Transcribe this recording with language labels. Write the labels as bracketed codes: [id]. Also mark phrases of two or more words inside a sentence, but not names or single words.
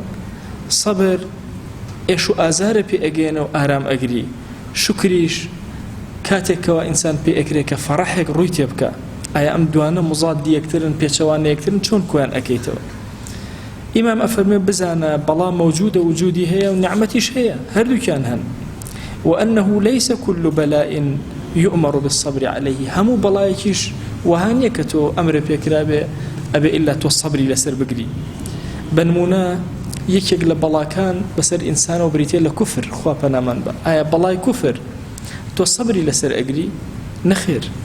[ckb] سەبر ئێش و ئازارە پێ ئەگەێنە و ئارام ئەگری، شوکریش کاتێکەوە ئینسان پێ ئەکرێ کە فەڕەحێک ڕووی تێ بکە. ئایا ئەم دوانە مزادی یەکترن، پێچەوانە یەکترن، چۆن کۆیان ئەکەیتەوە؟ ئیمام ئەفەرمێ بزانە بەڵا مەوجودە، وجودی هەیە و نیعمەتیش هەیە، هەردووکیان هەن. [ar] وأنه ليس كل بلاء يؤمر بالصبر عليه. [ckb] هەموو بەڵایەکیش وها نییە کە تۆ ئەمرە پێکرابێ ئەبێ ئیلا تۆ سەبری لەسەر بگری. بەنمونە یەکێک لە بەڵاکان بەسەر ئینسانەوە بریتێ لە کوفر، خوا پەنامان بە. ئایا بەڵای کوفر تۆ سەبری لەسەر ئەگری؟ نەخێر.